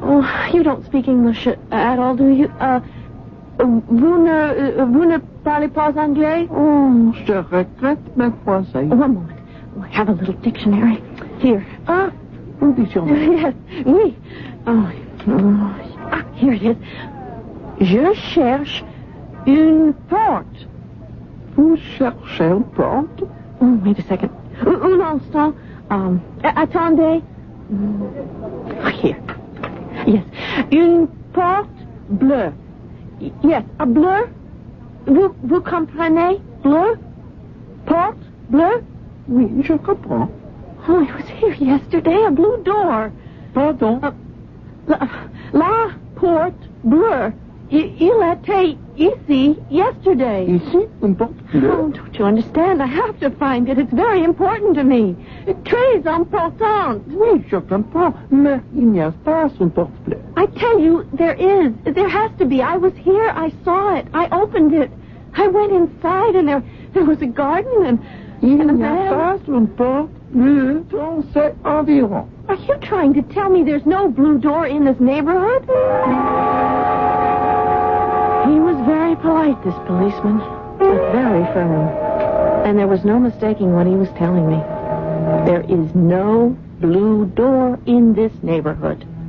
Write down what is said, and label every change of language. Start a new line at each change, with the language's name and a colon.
English: Oh, you don't speak English at all, do you?
French: Vous ne parlez pas anglais? Oh, je regrette, mademoiselle.
English: One moment. Oh, I have a little dictionary. Here.
French: Un dictionnaire.
English: Yes, oui. Here it is.
French: Je cherche une porte. Vous cherchez une porte?
English: Oh, wait a second.
French: Un instant. Attendez.
English: Here. Yes.
French: Une porte bleue. Yes, a bleu. Vous comprenez? Bleu? Porte bleue? Oui, je comprends.
English: Oh, it was here yesterday, a blue door.
French: Pardon? La porte bleue. Il était ici yesterday. Ici, une porte bleue?
English: Oh, don't you understand? I have to find it. It's very important to me.
French: Très important. Oui, je comprends. Mais il n'y a pas une porte bleue.
English: I tell you, there is. There has to be. I was here. I saw it. I opened it. I went inside, and there was a garden and
French: Il a n'y a
English: man.
French: pas une porte bleue dans cet environ.
English: Are you trying to tell me there's no blue door in this neighborhood? He was very polite, this policeman, but very firm. And there was no mistaking what he was telling me. There is no blue door in this neighborhood.